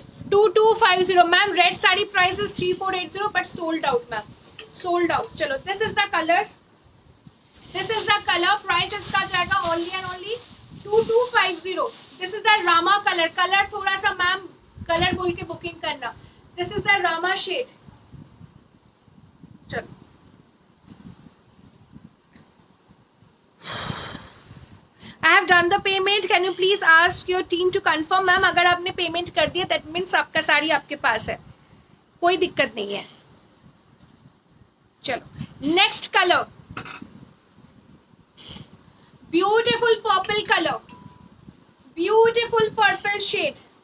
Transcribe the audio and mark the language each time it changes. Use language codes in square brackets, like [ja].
[en] 2250 ma'am. Red sari price is 3480 but sold out ma'am, sold out. चलो this is the colour, this is the colour. [hi] Price इसका जाएगा only and only 2250। [en] This is the Rama colour. [hi] Colour थोड़ा सा ma'am colour बोल के booking करना। [en] This is the Rama shade. चलो I have done the payment. Can you please ask your team to confirm? [hi] Ma'am अगर आपने पेमेंट कर दिया [en] that means [hi] आपका साड़ी आपके पास है, कोई दिक्कत नहीं है। [en] चलो next colour, beautiful purple colour, beautiful purple shade.